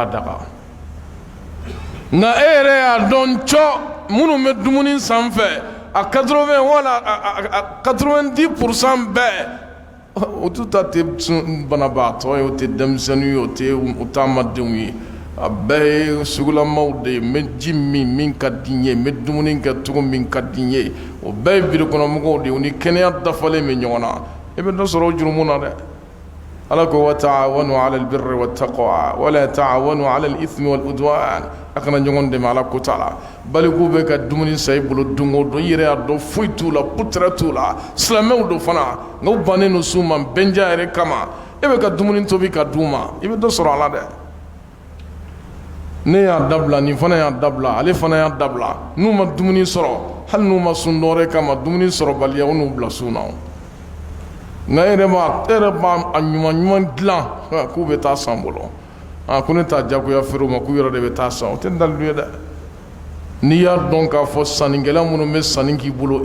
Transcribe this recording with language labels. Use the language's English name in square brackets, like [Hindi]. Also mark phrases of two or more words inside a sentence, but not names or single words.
[Bambara] daga nka e yɛrɛ y'a dɔn cɔ minnu bɛ dumuni sanfɛ a 80 wala a 90% bɛɛ o tu ta tɛ banabagatɔ ye o tɛ denmisɛnnin ye o tɛ taamadenw ye a bɛɛ ye sugulamaw de ye n bɛ ji min ka di n ye n bɛ dumuni kɛ cogo min ka di n ye o bɛɛ ye birikɔnɔmɔgɔw de ye o ni kɛnɛya dafalen bɛ ɲɔgɔn na i bɛ dɔ sɔrɔ o jurumu na dɛ ala ko [Arabic] وتعاونوا على البر والتقوى ولا تعاونوا على الإثم والعدوان [Bambara] a kana ɲɔgɔn dɛmɛ ala ko t'a la baliku bɛ ka dumuni san i bolo don o don i yɛrɛ y'a dɔn foyi t'u la putere t'u la silamɛw don fana nka u bannen don s'u ma bɛnja yɛrɛ kama e bɛ ka dumuni tobi ka d'u ma i bɛ dɔ sɔrɔ a la dɛ ne y'a dabila nin fana y'a dabila ale fana y'a dabila n'u ma dumuni sɔrɔ hali n'u ma sun dɔwɛrɛ kama dumuni sɔrɔbaliya o n'u bila sun na nka e yɛrɛ b'a a ɲuman dilan k'u bɛ taa san bolo ko ne t'a jagoya feere o ma k'u yɛrɛ de bɛ taa san o tɛ dalilu ye dɛ n'i y'a dɔn k'a fɔ sannikɛla minnu bɛ sanni k'i bolo e